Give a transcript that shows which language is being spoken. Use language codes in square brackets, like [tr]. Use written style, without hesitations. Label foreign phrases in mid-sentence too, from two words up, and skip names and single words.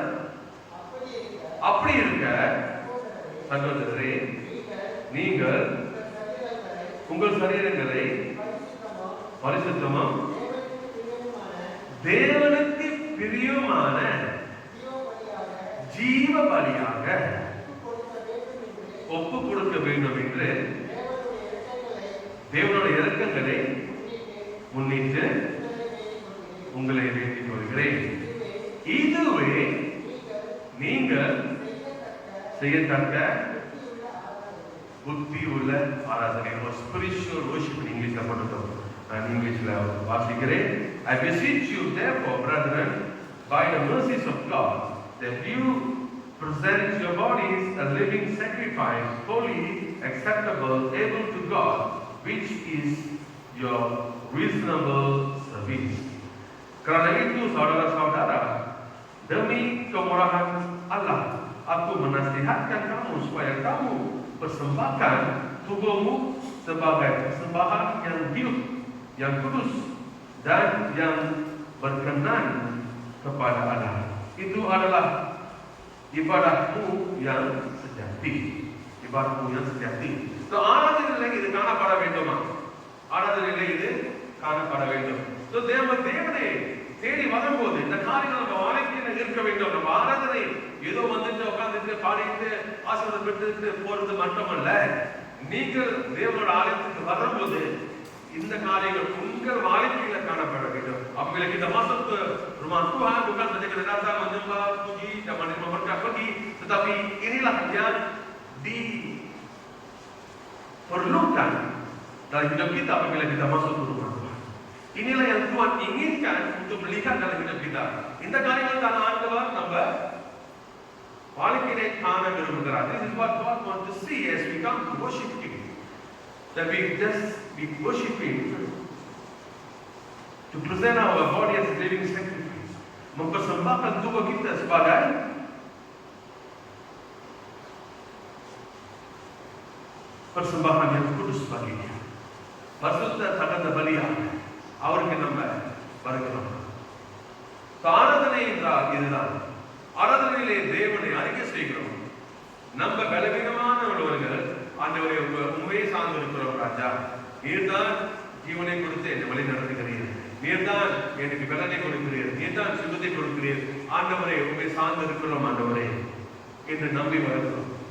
[ta] அப்படி இருக்க சகோதரரே, நீங்கள் உங்கள் சரீரங்களை பரிசுத்தமும் தேவனுக்கு பிரியமான ஜீவ பலியாக ஒப்பு கொடுக்க வேண்டும் என்று தேவனுடைய இரக்கங்களை முன்னிட்டு உங்களை வேண்டிக் கொள்கிறேன். இதுவே நீங்கள் செய்யத்தக்க புத்தி உள்ள ஆராதனை. [en] spiritual worship [ta] இங்கிலீஷ்ல போட்டுட்டோம். நான் இங்கிலீஷ்ல வாசிக்கிறேன். [en] I beseech you therefore, brethren, by the mercies of God, that you present your bodies a living sacrifice, holy, acceptable, able to God, which is your reasonable service. [ms] Kerana itu saudara-saudara, demi kemurahan Allah, aku menasihatkan kamu supaya kamu persembahkan tubuhmu sebagai persembahan yang hidup, yang kudus dan yang berkenan kepada Allah. Itu adalah ibadahmu yang sejati. Ibadahmu yang sejati. [ta] So ஆராதனையிலே இது காணப்பட வேண்டுமா? ஆராதனையிலே இது காணப்பட வேண்டும். So தேவனை தேடி வரும்போது இந்த காரியங்கள் நம்ம வாழ்க்கையில் இருக்க வேண்டும். நம்ம ஆராதனை ஏதோ வந்துட்டு உட்கார்ந்துட்டு பாடிட்டு ஆசீர்வாதம் பெற்று போறது மட்டுமல்ல, நீங்கள் தேவனோட ஆலயத்துக்கு வரும்போது இந்த காரியங்கள் உங்கள் வாழ்க்கையில காணப்பட வேண்டும். [ms] Apabila kita masuk ke rumah Tuhan, bukan saja kita datang menyembah, puji dan menerima berkat pergi, tetapi inilah yang diperlukan dalam hidup kita apabila kita masuk ke rumah Tuhan. Inilah yang Tuhan inginkan untuk melihat dalam hidup kita. [ta] இந்த காரியங்கள் தான் ஆண்டவர் நம்ம வாழ்க்கையிலே காண விரும்புகிறார். [en] This is what God wants to see as we come to worship Him. That we just be worshiping, to present our body as a living sacrifice, [ms] mempersembahkan tubuh kita sebagai persembahan yang kudus bagi Dia. [ta] பரிசுத்த தகந்த பலியாக அவருக்கு நம்ம வருகிறோம். ஆராதனை என்றால் இதுதான். ஆராதனையிலே தேவனை அறிக்கை செய்கிறோம். நம்ம பலவீனமான உள்ளவர்கள், ஆண்டவரே உண்மையை சார்ந்து இருக்கிறோம் ராஜா, நீர்தான் ஜீவனை கொடுத்து என்னை வழி நடத்துகிறீர், நீர்தான் எனக்கு பலனை கொடுக்கிறீர், நீர்தான் சுகத்தை கொடுக்கிறீர் ஆண்டவரே, உண்மை சார்ந்து இருக்கிறோம் ஆண்டவரே என்று நம்பி வருகிறோம்.